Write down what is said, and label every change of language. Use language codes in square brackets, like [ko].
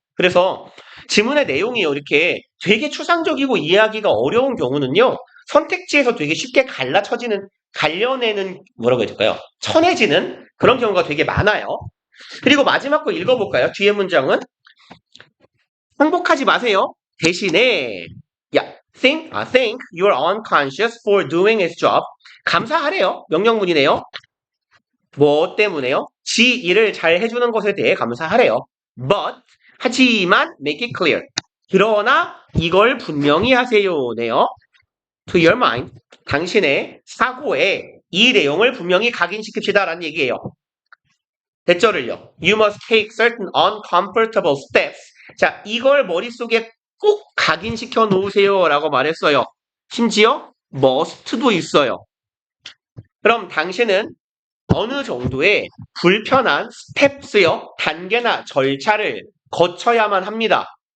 [ko] 그래서 지문의 내용이요. 이렇게 되게 추상적이고 이해하기가 어려운 경우는요. 선택지에서 되게 쉽게 갈려내는, 뭐라고 해야 될까요? 천해지는 그런 경우가 되게 많아요. 그리고 마지막 거 읽어볼까요? 뒤에 문장은 항복하지 마세요. 대신에 [en] thank your unconscious for doing its job. [ko] 감사하래요. 명령문이네요. 뭐 때문에요? 지 일을 잘 해주는 것에 대해 감사하래요. [en] But [ko] 하지만 [en] make it clear. [ko] 그러나 이걸 분명히 하세요네요. [en] To your mind. [ko] 당신의 사고에 이 내용을 분명히 각인시킵시다라는 얘기예요. 대절을요. [en] You must take certain uncomfortable steps. [ko] 자, 이걸 머릿속에 꼭 각인시켜 놓으세요라고 말했어요. 심지어 must도 있어요. 그럼 당신은 어느 정도의 불편한 스텝스요, 단계나 절차를 거쳐야만 합니다.